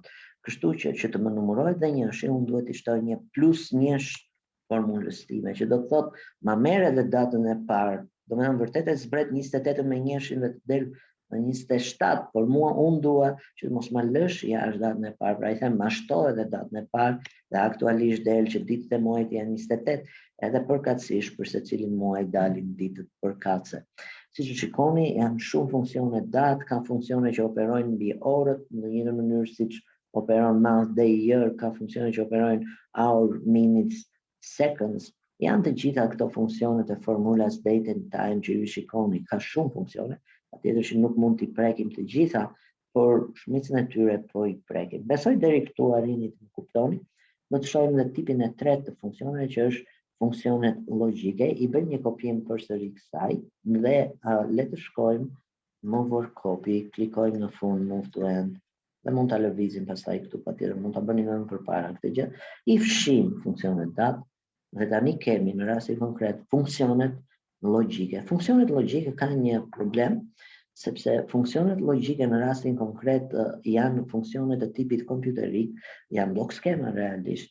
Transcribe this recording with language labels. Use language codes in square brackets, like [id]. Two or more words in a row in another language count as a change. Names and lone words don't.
[sq] Kështu që të më numërohet dhe njëshi, unë duhet të shtoj një plus njësh formulës time, që do të thotë ma merr edhe datën e parë, do më thënë vërtet e zbret 28 me njëshin dhe të del në 27, por unë dua që mos ma lësh jashtë datën e parë, pra i them ma shto edhe datën e parë, dhe aktualisht del që ditët e muajit janë 28, edhe përkatësisht për secilin muaj dalin ditët përkatëse. Siç e shikoni, janë shumë funksione datë, ka funksione që operojnë mbi orët, në një mënyrë siç operon [en] month, day, year, [sq] ka funksione që operojnë [en] hour, minutes, seconds. [sq] Janë të gjitha këto funksionet e formulas [en] date and time [sq] që ju shikoni, ka shumë funksione, patjetër që nuk mund t'i prekim të gjitha, por shumicën e tyre po i prekim. Besoj deri këtu arrini të më kuptoni. Do të shohim dhe tipin e tretë të funksioneve, që është funksionet logjike. I bëj një kopim përsëri kësaj dhe le të shkojmë më [en] vor copy, [sq] klikojmë në fund [en] move to end [sq] dhe mund ta lëvizim pastaj këtu, patjetër mund ta bëni më përpara këtë gjë. I fshim funksionet datë dhe tani kemi në rastin konkret funksionet logjike. Funksionet logjike kanë një problem, sepse funksionet logjike në rastin konkret janë funksionet e tipit kompjuterik, janë blok skema realisht.